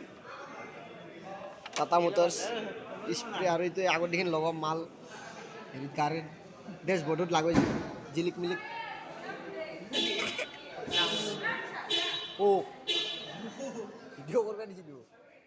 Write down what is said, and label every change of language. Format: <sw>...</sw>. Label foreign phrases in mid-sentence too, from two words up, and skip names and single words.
<nag>Tata Motors spray aru itu agot dikhin logo mal heri</nag> <en>car dashboard</en> <nag>lagoi jilik milik oh video korba disi</nag>